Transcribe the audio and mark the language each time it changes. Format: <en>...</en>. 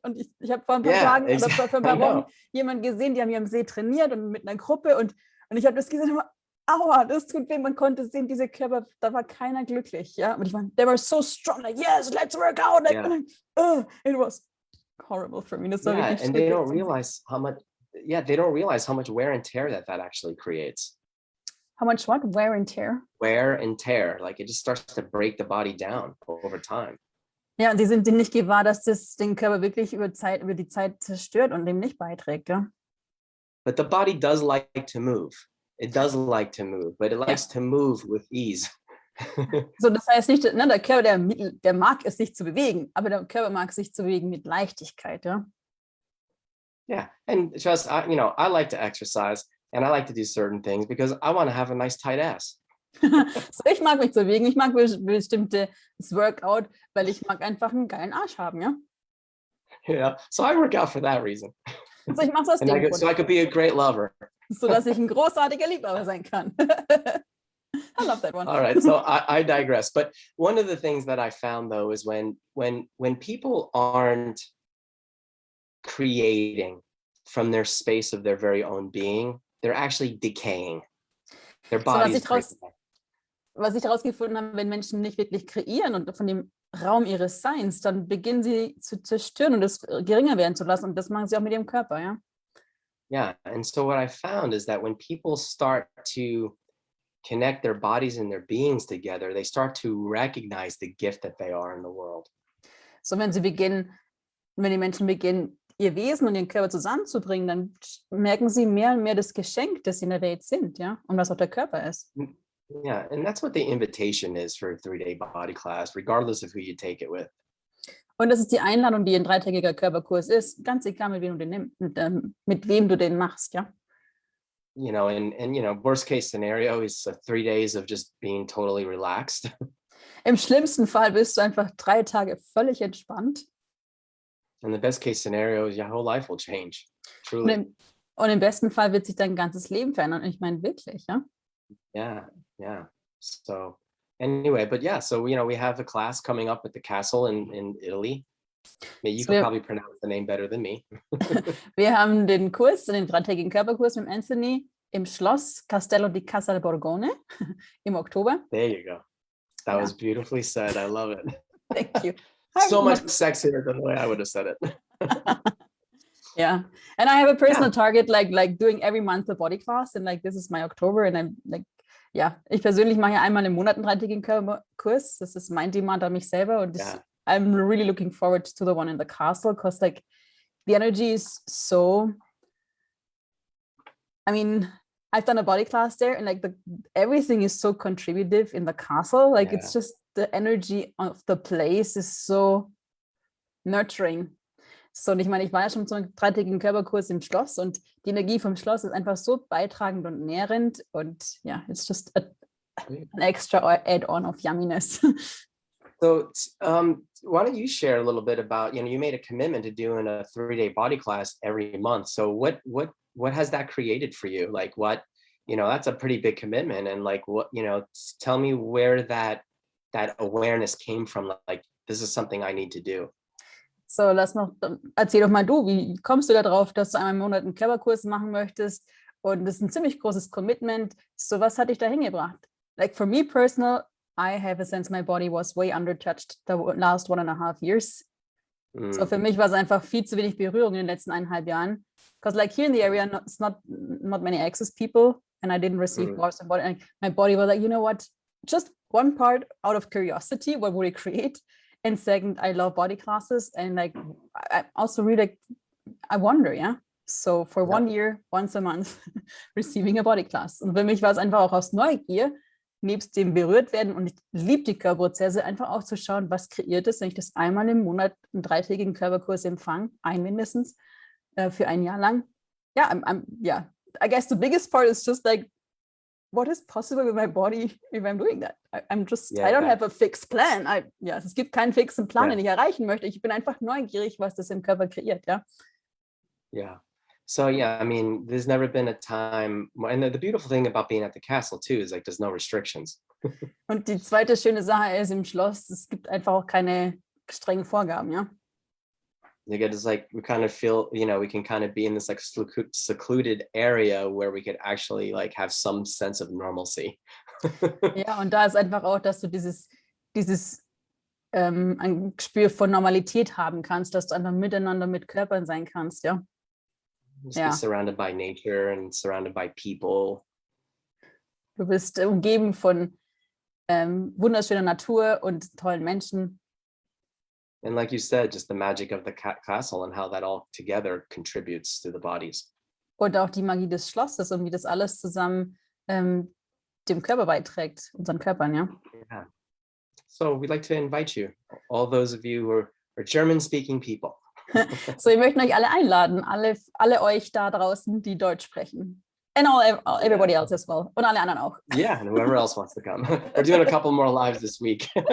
<de>Und ich habe vor ein paar Tagen oder vor ein paar Wochen jemanden gesehen, die haben hier am See trainiert und mit einer Gruppe und ich habe das gesehen, aua, das tut weh. Man konnte sehen, diese Körper, da war keiner glücklich, ja. Und ich meine,</de> <en>they were so strong, like, yes, let's work out. Like, it was horrible for me.</en> <de>Das war wirklich</de> <en>and they don't realize how much, they don't realize how much wear and tear that actually creates. How much what? Wear and tear? Wear and tear. Like it just starts to break the body down over time.</en> <de>Ja, und die sind nicht gewahr, dass das den Körper wirklich über die Zeit zerstört und dem nicht beiträgt, ja.</de> <en>But the body does like to move. It does like to move, but it likes to move with ease.</en> <de>So, das heißt nicht, ne, der Körper, der mag es, sich zu bewegen, aber der Körper mag sich zu bewegen mit Leichtigkeit, ja.</de> <en>Yeah, and just I like to exercise and I like to do certain things because I want to have a nice tight ass.</en> <de>So, ich mag mich zu bewegen, ich mag bestimmtes Workout, weil ich mag einfach einen geilen Arsch haben, ja.</de> <en>So I work out for that reason.</en> <de>So, ich mache es aus dem Grund.</de> <en>So I could be a great lover.</en> <de>So dass ich ein großartiger Liebhaber sein kann.</de> <en>I love that one. All right, so I digress. But one of the things that I found though is when people aren't creating from their space of their very own being, they're actually decaying. Their bodies.</en> <de>Was ich herausgefunden habe, wenn Menschen nicht wirklich kreieren und von dem Raum ihres Seins, dann beginnen sie zu zerstören und es geringer werden zu lassen. Und das machen sie auch mit ihrem Körper, ja.</de> <en>Yeah, and so what I found is that when people start to connect their bodies and their beings together, they start to recognize the gift that they are in the world.</en> <de>So, wenn die Menschen beginnen, ihr Wesen und ihren Körper zusammenzubringen, dann merken sie mehr und mehr das Geschenk, das sie in der Welt sind, ja, und was auch der Körper ist.</de> <en>Yeah, and that's what the invitation is for a 3-day body class, regardless of who you take it with.</en> <de>Und das ist die Einladung, die ein 3-tägiger Körperkurs ist, ganz egal, mit wem du den machst, ja.</de> <en>And worst case scenario is 3 days of just being totally relaxed.</en> <de>Im schlimmsten Fall bist du einfach 3 Tage völlig entspannt.</de> <en>And the best case scenario is your whole life will change. Truly.</en> <de>Und im besten Fall wird sich dein ganzes Leben verändern. Und ich meine wirklich, ja.</de> <en>Yeah. So anyway, but yeah, so we have a class coming up at the castle in Italy. You could probably pronounce the name better than me.</en> <de>Wir haben den 3-tägigen Körperkurs mit Anthony im Schloss Castello di Casalborgone im Oktober.</de> <en>There you go. That was beautifully said. I love it. Thank you. So much sexier than the way I would have said it. Yeah, and I have a personal target, like doing every month a body class, and like this is my October, and I'm like,</en> <de>ich persönlich mache ja einmal im Monat einen 3-tägigen Körperkurs. Das ist mein Demand an mich selber, und</de> <en>I'm really looking forward to the one in the castle, because like the energy is so. I mean, I've done a body class there, and like everything is so contributive in the castle. Like it's just the energy of the place is so nurturing.</en> <de>So, und ich meine, ich war ja schon zum 3-tägigen Körperkurs im Schloss, und die Energie vom Schloss ist einfach so beitragend und nährend, und</de> <en>it's just an extra add-on of yumminess. So why don't you share a little bit about, you made a commitment to doing a 3-day body class every month. So what has that created for you? Like what, that's a pretty big commitment, and like what, tell me where that awareness came from. Like, this is something I need to do.</en> <de>So, erzähl doch mal du, wie kommst du da drauf, dass du einmal im Monat einen Körperkurs machen möchtest? Und das ist ein ziemlich großes Commitment. So, was hat dich da hingebracht?</de> <en>Like for me personal, I have a sense my body was way undertouched the last 1.5 years.</en> <de>So, für mich war es einfach viel zu wenig Berührung in den letzten 1,5 Jahren.</de> <en>Because like here in the area, it's not many access people, and I didn't receive bars and body. And my body was like, you know what? Just one part out of curiosity, what would it create? And second, I love body classes, and like I also really I wonder, So for 1 year, once a month, receiving a body class.</en> <de>Und für mich war es einfach auch aus Neugier, nebst dem berührt werden, und ich liebe die Körperprozesse, einfach auch zu schauen, was kreiert es, wenn ich das einmal im Monat einen 3-tägigen Körperkurs empfange, mindestens, für 1 Jahr lang.</de> <en>I guess the biggest part is just like, what is possible with my body if I'm doing that? I don't have a fixed plan.</en> <de>Es gibt keinen fixen Plan, den ich erreichen möchte. Ich bin einfach neugierig, was das im Körper kreiert,</de> <en>Yeah. So, I mean, there's never been a time, and the beautiful thing about being at the castle too is like there's no restrictions.</en> <de>Und die zweite schöne Sache ist im Schloss, es gibt einfach auch keine strengen Vorgaben,</de> <en>It's like we kind of feel, we can kind of be in this like secluded area where we could actually like have some sense of normalcy.</en> <de>Ja, und da ist einfach auch, dass du dieses ein Gespür von Normalität haben kannst, dass du einfach miteinander mit Körpern sein kannst,</de> <en>Just be surrounded by nature and surrounded by people.</en> <de>Du bist umgeben von wunderschöner Natur und tollen Menschen.</de> <en>And like you said, just the magic of the castle and how that all together contributes to the bodies.</en> <de>Und auch die Magie des Schlosses und wie das alles zusammen dem Körper beiträgt, unseren Körpern,</de> <en>So we'd like to invite you, all those of you who are German-speaking people.</en> <de>So, wir möchten euch alle einladen, alle euch da draußen, die Deutsch sprechen.</de> <en>And everybody else as well.</en> <de>Und alle anderen auch.</de> <en>Yeah, and whoever else wants to come. We're doing a couple more lives this week.</en>